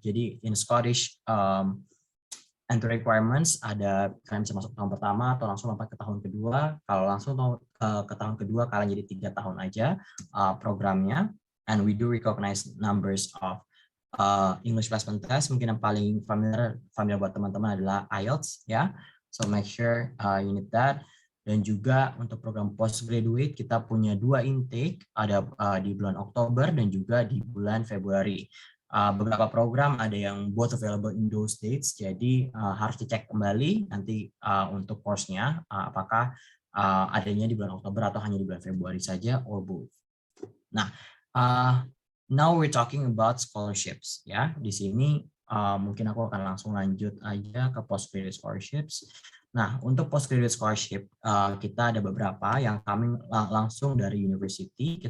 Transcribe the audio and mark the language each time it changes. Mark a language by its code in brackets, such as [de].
[id] Jadi [en] in Scottish entry requirements [id] ada kalian bisa masuk tahun pertama atau langsung lompat ke tahun kedua. Kalau langsung ke tahun kedua kalian jadi 3 tahun aja programnya. [en] And we do recognize numbers of English placement test. [id] Mungkin yang paling familiar buat teman-teman adalah IELTS, ya. [en] So make sure you need that. [id] Dan juga untuk program postgraduate kita punya 2 intake, ada di bulan Oktober dan juga di bulan Februari. beberapa program ada yang [en] both available in those dates, [id] jadi harus dicek kembali nanti untuk course-nya apakah adanya di bulan Oktober atau hanya di bulan Februari saja [en] or both. Nah, now we're talking about scholarships ya. [id] Di sini mungkin aku akan langsung lanjut aja ke postgraduate scholarships. Nah, untuk postgraduate scholarship kita ada beberapa yang coming langsung dari university.